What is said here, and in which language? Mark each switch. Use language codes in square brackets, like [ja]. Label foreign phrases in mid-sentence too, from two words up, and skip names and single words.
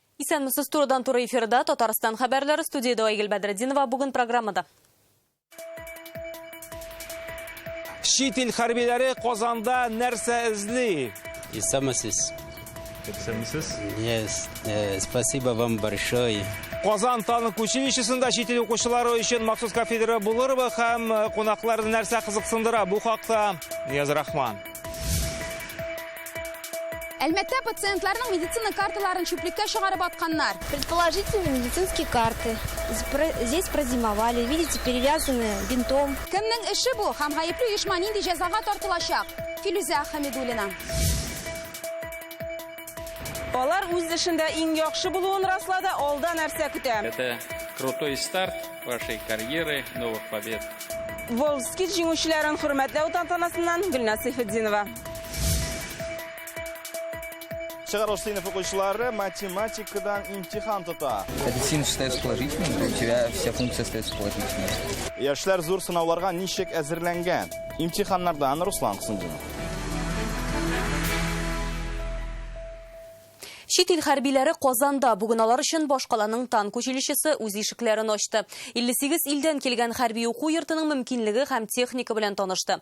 [tt] Исәнмесез, турыдан туры эфирда Татарстан хәбәрләре, студияда Айгөл Бәдретдинова. Бүген программада. Чит ил хәрбиләре Казанда нәрсә эзли? Исәнмесез. [ru] Yes, спасибо вам большое. [tt] Казан танк училищесында чит ил укучылары өчен махсус кафедра булырбы һәм кунакларны нәрсә кызыксындыра? Бу хакта Нияз Рахман. Әлмәттә пациентларның медицина карталарын чүплеккә чыгарып атканнар. [ru] Предположительно, медицинские карты. Здесь прозимовали, видите, перевязаны бинтом. [tt] Кемнең эше бу һәм гаепле оешма нинди җәзага тартылачак? Филүзә Хәмидуллина. Алар үз эшендә иң яхшы булуын раслады, алда нәрсә көтә. [ru] Это крутой старт вашей карьеры, новых побед. [tt] Волжский җиңүчеләрен хөрмәтләү тантанасыннан Гөлназ Сайфетдинова. Чыгарылыш сыйныф укучылары математикадан имтихан тота. [ru] Один остается положительным, у тебя вся функция остается положительной. [tt] Яшьләр зур сынауларга ничек әзерләнгән? Имтиханнардан Руслан Кысындинов. Чит ил хәрбиләре Казанда бүген алар өчен башкаланың танк училищесы үз ишекләрен ачты. 58 илдән килгән хәрби уку йортының мөмкинлеге һәм техника белән танышты.